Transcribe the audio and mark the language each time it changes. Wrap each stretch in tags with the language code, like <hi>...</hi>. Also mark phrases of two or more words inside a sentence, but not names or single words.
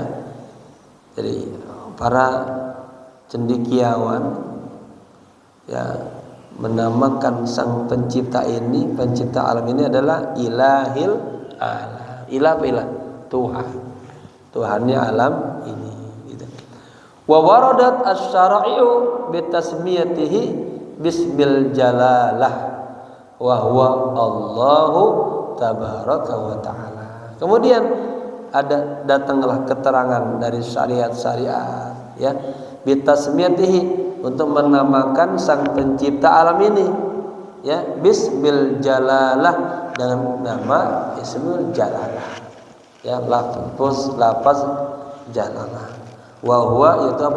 <id>Jadi para cendekiawan ya menamakan sang pencipta ini, pencipta alam ini adalah</id> <ar>إله العالم.</ar> <id>Ilah apa ilah? Tuhan. Tuhannya alam ini gitu.</id> <ar>وَوَرَدَتِ الشَّرَائِعُ بِتَسْمِيَتِهِ بِاسْمِ الْجَلَالَةِ وَهُوَ اللَّهُ تَبَارَكَ وَتَعَالَى.</ar> <id>Kemudian datanglah keterangan dari syariat-syariat ya</id> <ar>بتسميته,</ar> <id>untuk menamakan sang pencipta alam ini ya</id> <ar>باسم الجلالة,</ar> <id>dengan nama</id> <ar>اسم الجلالة</ar> <id>ya, lafaz jalalah,</id> <ar>وهو</ar> <id>itu apa?</id>